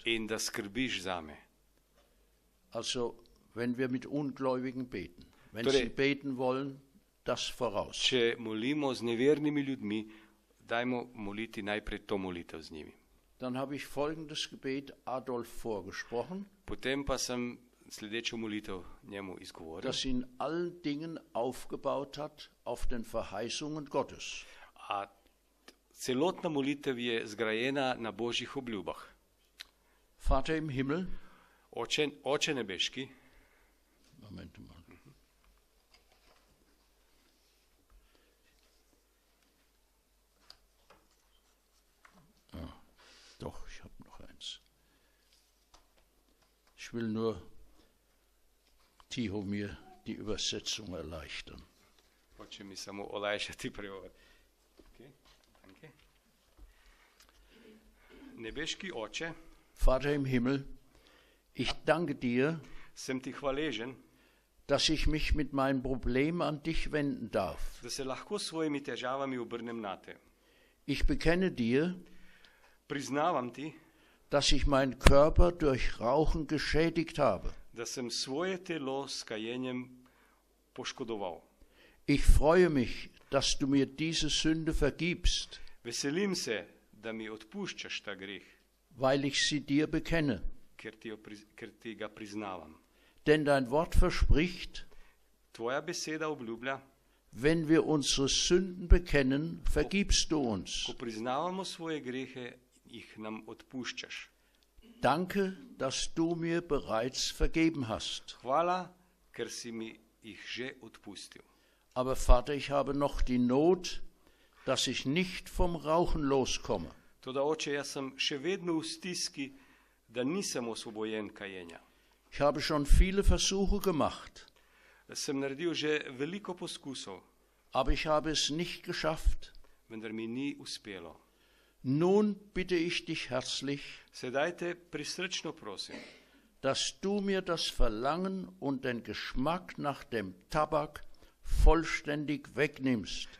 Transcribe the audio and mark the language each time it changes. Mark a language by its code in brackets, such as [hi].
[sl] in da skrbiš zame. [de] Also, wenn wir mit Ungläubigen beten, wenn [sl] Torej- [de] sie beten wollen, das voraus. [sl] Če molimo z nevernimi ljudmi, dajmo moliti najprej to molitev z njimi. [de] Dann habe ich folgendes Gebet Adolf vorgesprochen, [sl] Potem pa sem sledečo molitev njemu izgovoril. [de] das in allen Dingen aufgebaut hat auf den Verheißungen Gottes. [sl] A celotna molitev je zgrajena na božjih obljubah. [de] Vater im Himmel, [sl] Oče nebeški, [de] Moment mal. Doch, ich habe noch eins. Ich will nur Tiho mir die Übersetzung erleichtern. [sl] hoče mi samo olajšati prevod. [de] Okay, danke. [sl] Nebeški Oče, [de] Vater im Himmel, ich danke dir, [sl] sem ti hvaležen, [de] dass ich mich mit meinem Problem an dich wenden darf. [sl] da se lahko s svojimi težavami obrnem nate. [de] Ich bekenne dir, [sl] Priznavam ti, [de] dass ich meinen Körper durch Rauchen geschädigt habe. [sl] da sem svoje telo s kajenjem poškodoval. [de] Ich freue mich, dass du mir diese Sünde vergibst, [sl] Veselim se, da mi odpuščaš ta greh, [de] weil ich sie dir bekenne. [sl] ker ti ga priznavam. [de] Denn dein Wort verspricht, [sl] Tvoja beseda obljublja, [de] wenn wir unsere Sünden bekennen, vergibst du uns. [sl] ko priznavamo svoje grehe, jih nam odpuščaš. [de] Danke, dass du mir bereits vergeben hast. [sl] Hvala, ker si mi jih že odpustil. [de] Aber Vater, ich habe noch die Not, dass ich nicht vom Rauchen loskomme. [sl] Toda oče, jaz sem še vedno v stiski, da nisem osvobojen kajenja. [de] Ich habe schon viele Versuche gemacht, [sl] Sem naredil že veliko poskusov, [de] aber ich habe es nicht geschafft. [sl] vendar mi ni uspelo. [de] Nun bitte ich dich herzlich, [sl] Sedaj te prisrčno prosim, [de] dass du mir das Verlangen und den Geschmack nach dem Tabak vollständig wegnimmst.